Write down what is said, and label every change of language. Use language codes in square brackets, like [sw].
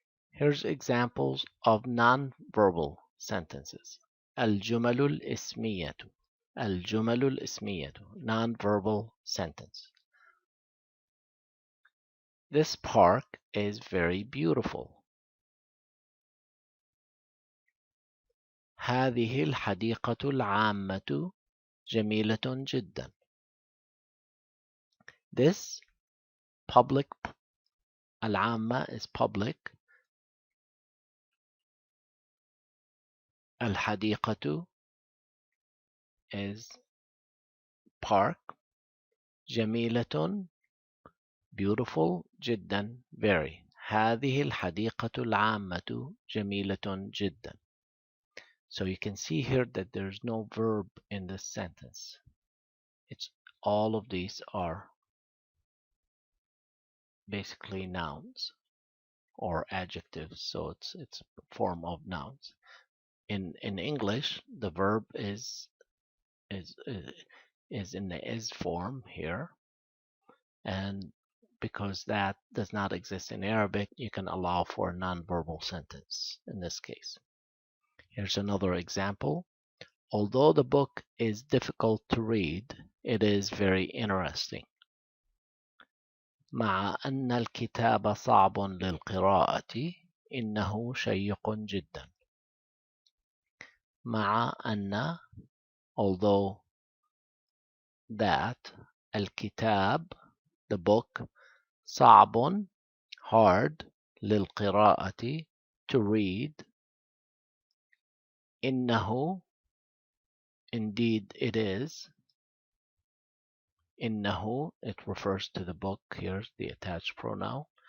[en] Here's examples of non-verbal sentences. [ar] الجمل الاسمية. الجمل الاسمية, [en] non-verbal sentence. This park is very beautiful. [ar] هذه الحديقة العامة جميلة جدا. [en] This public, العامة is public. الحديقة is park. جميلة beautiful. جدا very. [ar] هذه الحديقة العامة جميلة جدا. [en] So you can see here that there's no verb in this sentence. It's all of these are basically nouns or adjectives, so it's a form of nouns. In English, the verb is in the is form here, and because that does not exist in Arabic, you can allow for a non-verbal sentence in this case. Here's another example. Although the book is difficult to read, it is very interesting. [ar] مع أن الكتاب صعب للقراءة، إنه شيق جدا. [en] مع أن, although that, الكتاب, the book, صعب, hard, للقراءة, to read, إنه, indeed it is, إنه, it refers to the book, here's the attached pronoun.